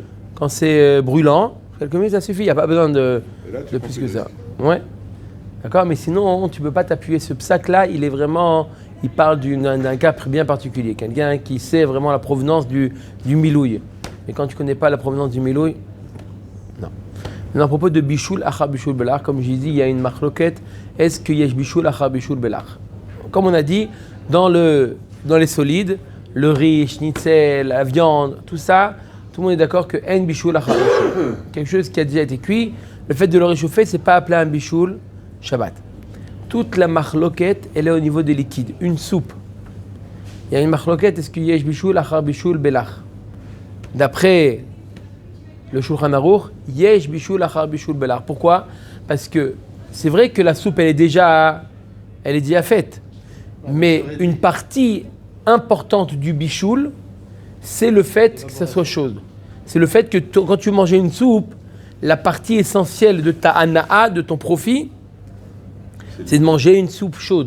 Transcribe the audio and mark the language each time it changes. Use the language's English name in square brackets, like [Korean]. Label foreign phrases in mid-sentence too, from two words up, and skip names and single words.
[French] quand c'est brûlant, quelques minutes ça suffit, il n'y a pas besoin de Et là, tu plus que confises. ça. Ouais. D'accord, mais sinon, tu ne peux pas t'appuyer. Ce psaque-là, il est vraiment, il parle d'un cas bien particulier. Quelqu'un qui sait vraiment la provenance du milouï. Et quand tu ne connais pas la provenance du milouï, non. Mais à propos de [Hebrew] בישול אחר בישול בלח, [French] comme j'ai dit, il y a une marloquette. Est-ce qu'il y a [Hebrew] בישול אחר בישול בלח? [French] Comme on a dit, dans les solides, le riz, schnitzel, la viande, tout ça, tout le monde est d'accord que [Hebrew] אין בישול אחר בישול. [French] Quelque chose qui a déjà été cuit, le fait de le réchauffer, c'est pas appelé un [Hebrew] בישול שבת. [French] Toute la marloquette, elle est au niveau des liquides. Une soupe. Il y a une marloquette, est-ce qu'il y a [Hebrew] בישול אחר בישול בלח? [French] D'après le [Hebrew] Shulchan Aruch, יש בישול אחר בישול בלח. [French] Pourquoi? Parce que c'est vrai que la soupe, elle est déjà faite. Mais une partie importante du bishul, c'est le fait que ça soit chaud. C'est le fait que quand tu mangeais une soupe, la partie essentielle de ta hana'a, de ton profit, c'est de manger une soupe chaude.